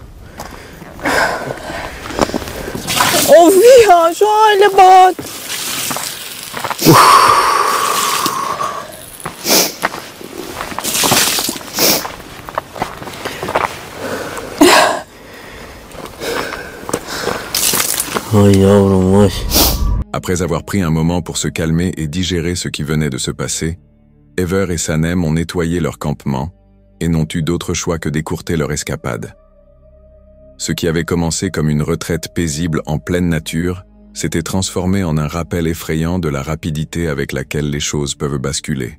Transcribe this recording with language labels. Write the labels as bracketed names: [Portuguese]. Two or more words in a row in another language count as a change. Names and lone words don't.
[Turkish] Of ya, şu hale bak. Ay yavrum vay. [French] Après avoir pris un moment pour se calmer et digérer ce qui venait de se passer, Ever et Sanem ont nettoyé leur campement et n'ont eu d'autre choix que d'écourter leur escapade. Ce qui avait commencé comme une retraite paisible en pleine nature s'était transformé en un rappel effrayant de la rapidité avec laquelle les choses peuvent basculer.